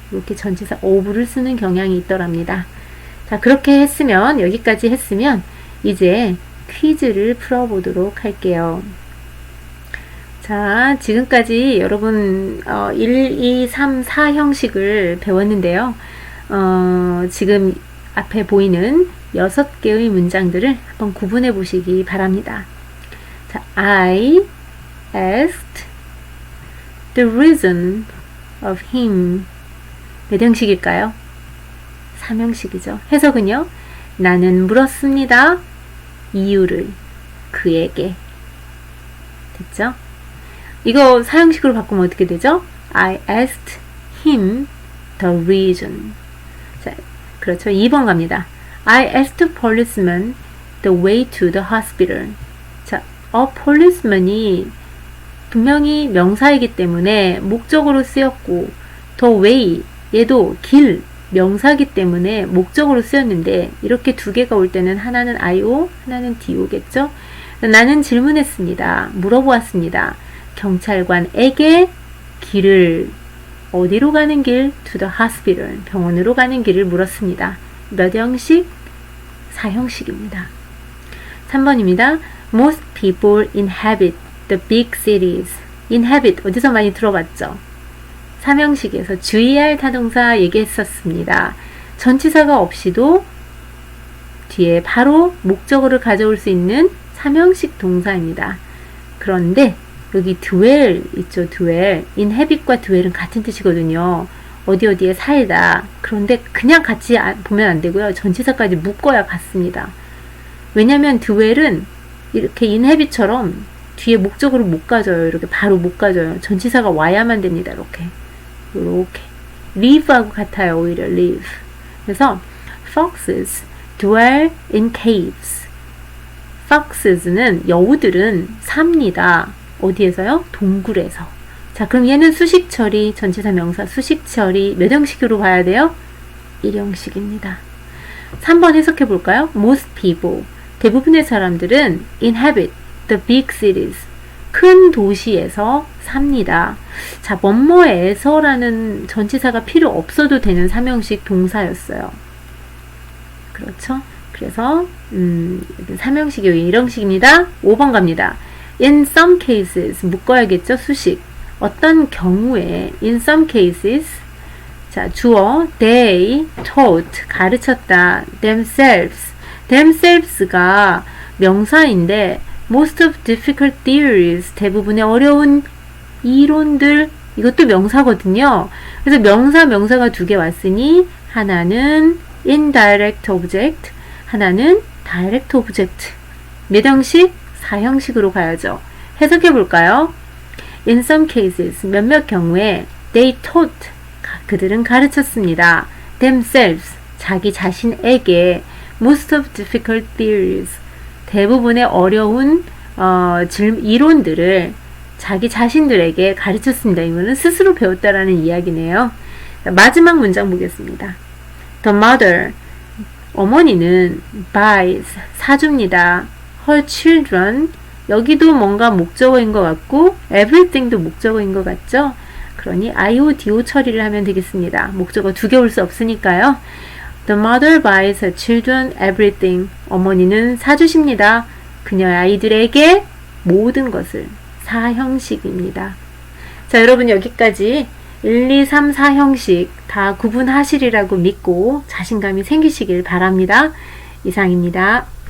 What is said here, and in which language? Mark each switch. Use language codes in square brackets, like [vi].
[ko] 이렇게 전치사 of를 쓰는 경향이 있더랍니다. 자, 그렇게 했으면 여기까지 했으면 이제 퀴즈를 풀어보도록 할게요. 자, 지금까지 여러분 1, 2, 3, 4 형식을 배웠는데요. 지금 앞에 보이는 6개의 문장들을 한번 구분해 보시기 바랍니다. [en] 자, I asked the reason of him. [ko] 몇 형식일까요? 3형식이죠. 해석은요. 나는 물었습니다. 이유를 그에게. 됐죠? 이거 사형식으로 바꾸면 어떻게 되죠? [en] I asked him the reason. [ko] 자, 그렇죠. 2번 갑니다. [en] I asked a policeman the way to the hospital. 자, a policeman이 [ko] 분명히 명사이기 때문에 목적으로 쓰였고, [en] the way, [ko] 얘도 길, 명사이기 때문에 목적으로 쓰였는데, 이렇게 두 개가 올 때는 하나는 IO, 하나는 DO겠죠? 나는 질문했습니다. 물어보았습니다. 경찰관에게 길을, 어디로 가는 길? [en] to the hospital, [ko] 병원으로 가는 길을 물었습니다. 몇 형식? 4형식입니다. 3번입니다. [en] Most people inhabit the big cities. [ko] inhabit, 어디서 많이 들어봤죠? 3형식에서 주의할 타동사 얘기했었습니다. 전치사가 없이도 뒤에 바로 목적어를 가져올 수 있는 3형식 동사입니다. 그런데 여기 dwell 있죠, dwell. inhabit과 dwell은 같은 뜻이거든요. 어디에 살다. 그런데 그냥 같이 보면 안 되고요. 전치사까지 묶어야 같습니다. 왜냐면 dwell은 이렇게 inhabit처럼 뒤에 목적으로 못 가져요. 이렇게 바로 못 가져요. 전치사가 와야만 됩니다. 이렇게. live하고 같아요. 오히려 live. 그래서 [en] foxes dwell in caves. [ko] foxes는 여우들은 삽니다. 어디에서요? 동굴에서. 자, 그럼 얘는 수식 처리, 전치사 명사 수식 처리 몇 형식으로 봐야 돼요? 1형식입니다. 3번 해석해 볼까요? [en] Most people, [ko] 대부분의 사람들은 [en] inhabit the big cities, [ko] 큰 도시에서 삽니다. 자, 뭐뭐에서라는 전치사가 필요 없어도 되는 3형식 동사였어요. 그렇죠? 그래서 3형식이 1형식입니다. 5번 갑니다. [en] In some cases, [ko] 묶어야겠죠? 수식. 어떤 경우에 [en] in some cases, [ko] 자, 주어 [en] they taught, [ko] 가르쳤다. themselves가 명사인데 [en] most of difficult theories, [ko] 대부분의 어려운 이론들, 이것도 명사거든요. 그래서 명사가 두 개 왔으니 하나는 [en] indirect object, [ko] 하나는 [en] direct object. [ko] 몇 형식? 4형식으로 가야죠. 해석해 볼까요? [en] In some cases, [ko] 몇몇 경우에 [en] they taught, [ko] 그들은 가르쳤습니다. themselves, 자기 자신에게 [en] most of difficult theories, [ko] 대부분의 어려운 이론들을 자기 자신들에게 가르쳤습니다. 이거는 스스로 배웠다라는 이야기네요. 마지막 문장 보겠습니다. [en] The mother, [ko] 어머니는 [en] buys, [ko] 사줍니다. [en] her children, [ko] 여기도 뭔가 목적어인 것 같고 everything도 목적어인 것 같죠? 그러니 IODO 처리를 하면 되겠습니다. 목적어 두 개 올 수 없으니까요. [en] The mother buys her children everything. [ko] 어머니는 사주십니다. 그녀의 아이들에게 모든 것을. 4형식입니다. 자, 여러분 여기까지 1, 2, 3, 4형식 다 구분하시리라고 믿고 자신감이 생기시길 바랍니다. 이상입니다.